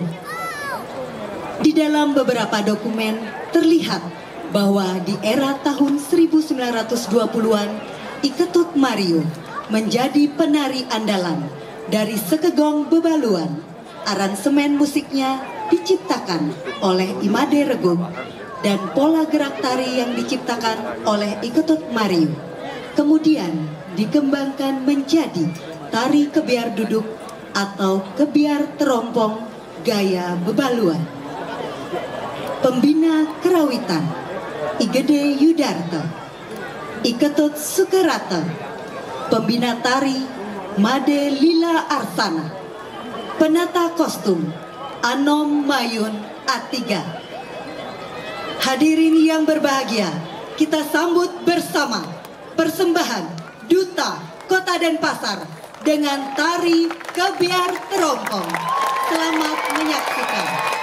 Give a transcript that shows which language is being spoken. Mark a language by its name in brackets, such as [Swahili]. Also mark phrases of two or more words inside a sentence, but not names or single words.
[Indonesian] Di dalam beberapa dokumen terlihat bahwa di era tahun 1920-an Iketut Mario menjadi penari andalan dari Sekegong Bebaluan. Aransemen musiknya diciptakan oleh Imade Regum dan pola gerak tari yang diciptakan oleh Iketut Mario kemudian dikembangkan menjadi tari kebiar duduk atau kebiar terompong gaya Bebaluan. Pembina kerawitan Igede Yudarta, Iketut Sukarata. Pembina tari Made Lila Arsana. Penata kostum Anom Mayun Atiga. Hadirin yang berbahagia, kita sambut bersama persembahan Duta Kota Denpasar dengan tari Kebiar Terompong. Selamat menyaksikan.